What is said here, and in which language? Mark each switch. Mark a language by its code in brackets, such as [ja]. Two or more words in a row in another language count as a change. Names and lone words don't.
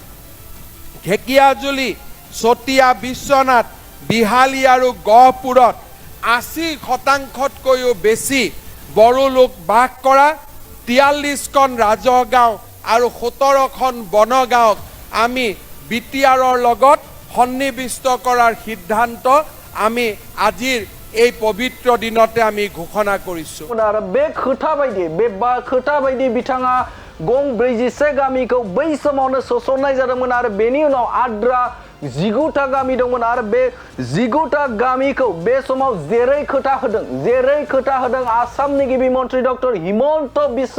[as] ঢেকিয়াজুলি চতিয়া বিশ্বনাথ বিহালী আৰু গহপুৰত 80%তকৈও বেছি বড়ো লোক বাস কৰা 43খন ৰাজহ গাঁও আৰু 17খন বনগাঁৱক আমি বিটিআৰৰ লগত সন্নিবিষ্ট কৰাৰ সিদ্ধান্ত আমি আজিৰ এই পবিত্ৰ দিনতে আমি ঘোষণা কৰিছোঁ [brx] बे खोथा बायदि बिथाङा गं 41 गामिखौ बै समावनो सोसननाय जादोंमोन आरो बेनि उनाव आद्रा 19टा गामि दंमोन आरो बे 19टा गामिखौ बे समाव जेरै खोथा होदों आसामनि गिबि मन्त्रि डक्टर हिमन्त बिश्व